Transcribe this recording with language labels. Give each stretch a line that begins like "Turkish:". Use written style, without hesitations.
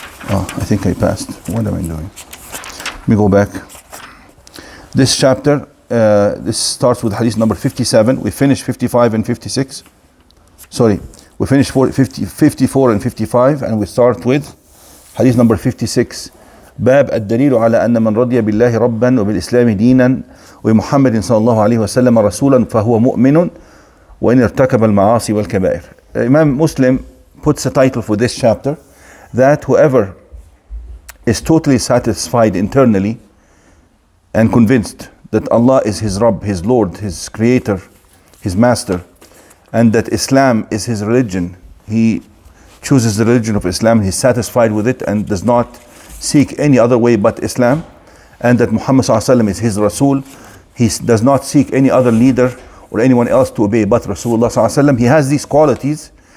English: Oh, I think I passed. What am I doing? Let me go back. This chapter, this starts with hadith number 57. We finished 55 and 56. Sorry, we finished 54 and 55, and we start with hadith number 56.
Arabic: باب الدليل على أن من رضي بالله ربا وبالإسلام دينا ومحمد صلى الله عليه وسلم رسولا فهو مؤمن وإن ارتكب المعاصي والكبائر.
English: Imam Muslim puts a title for this chapter that whoever is totally satisfied internally and convinced that Allah is his Rabb, his Lord, his Creator, his Master, and that Islam is his religion, he chooses the religion of Islam, he's satisfied with it and does not seek any other way but Islam, and that Muhammad ﷺ is his Rasul, he does not seek any other leader or anyone else to obey but Rasulullah ﷺ. He has these qualities.